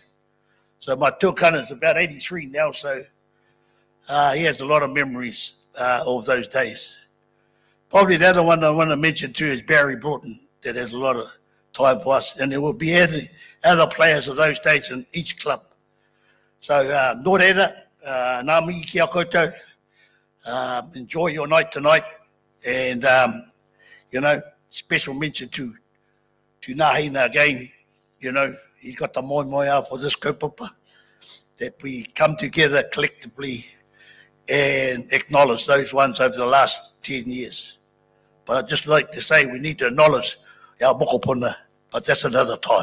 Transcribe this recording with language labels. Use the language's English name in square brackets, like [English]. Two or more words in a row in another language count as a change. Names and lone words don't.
[English] So my tuakana is about 83 now, so he has a lot of memories of those days. Probably the other one I want to mention too is Barry Broughton, that has a lot of time for us. And there will be other players of those days in each club. So, [Māori] nō reira, nā mihi ki a koutou. [English] Enjoy your night tonight. And, you know, special mention to Nahina again. You know, he got the moia for this kaupapa, that we come together collectively and acknowledge those ones over the last 10 years. But I'd just like to say we need to acknowledge our mokopuna, but that's another time.